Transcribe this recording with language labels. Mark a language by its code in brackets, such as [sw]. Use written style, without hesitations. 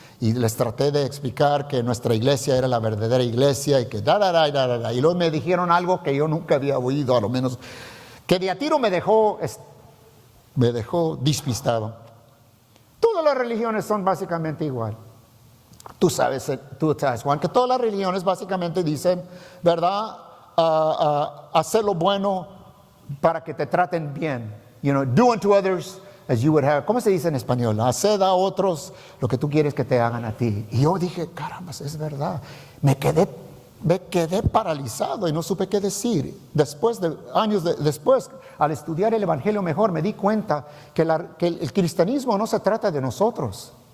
[es] Y les traté de explicar que nuestra iglesia era la verdadera iglesia y que y luego me dijeron algo que yo nunca había oído, a lo menos, que de a tiro me dejó despistado. Todas las religiones son básicamente igual. Tú sabes, Juan, que todas las religiones básicamente dicen, ¿verdad? Hacer lo bueno para que te traten bien. [en] Do unto others as you would have. [es] ¿Cómo se dice en español? Haced a otros lo que tú quieres que te hagan a ti. Y yo dije, caramba, es verdad. Me quedé paralizado y no supe qué decir. Años después, al estudiar el Evangelio mejor, me di cuenta que el cristianismo no se trata de nosotros.